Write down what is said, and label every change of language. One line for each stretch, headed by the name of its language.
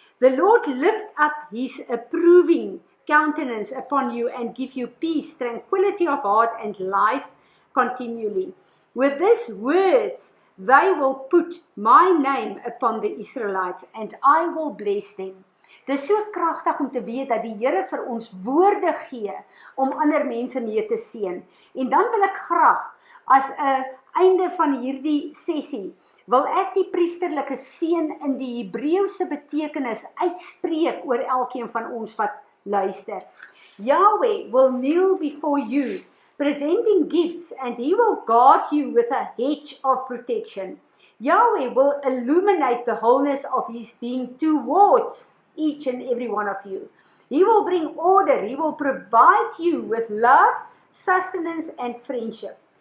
English: The Lord lift up his approving countenance upon you and give you peace, tranquility of heart, and life continually. With these words, they will put my name upon the Israelites, and I will bless them.
Afrikaans: Dit is so kragtig om te weet dat die Here vir ons woorde gee om ander mense mee te seën. En dan wil ek graag, as 'n einde van hierdie sessie, wil ek die priesterlike seën in die Hebreëse betekenis uitspreek oor elkeen van ons wat luister.
English: Yahweh will kneel before you, presenting gifts, and he will guard you with a hedge of protection. Yahweh will illuminate the wholeness of his being towards each and every one of you. He will bring order. He will provide you with love, sustenance, and friendship.